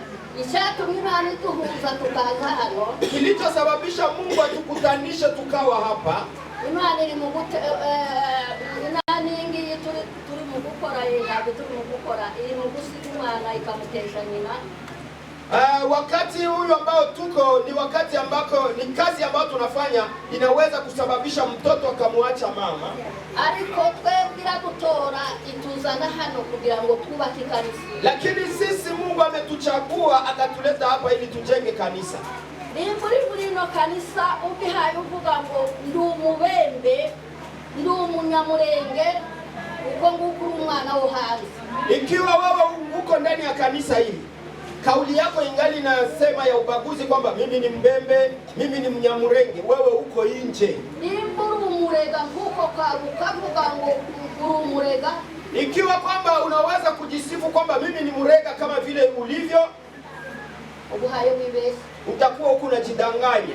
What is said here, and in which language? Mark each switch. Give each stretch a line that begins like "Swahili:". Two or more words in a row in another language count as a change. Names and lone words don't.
Swahili: Kilichosababisha Mungu atukutanishe tukawa hapa, wakati huyu ambao tuko ni wakati ambako ni kazi ambayo tunafanya inaweza kusababisha mtoto akamwacha mama. Lakini sisi Mungu ametuchagua akatuleta hapa ili tujenge kanisa.
Kinyarwanda: Kanisa ubihaye uvuga ngo ndi umubembe ndi umunyamurenge uko nguko umwana wo hanze.
Swahili: Ikiwa wewe uko ndani ya kanisa hili, kauli yako ingali nasema ya ubaguzi kwamba mimi ni mbembe, mimi ni mnyamurenge, wewe uko nje. Ikiwa kwamba unaweza kujisifu kwamba mimi ni murega kama vile ulivyo, utakuwa huko unajidanganya.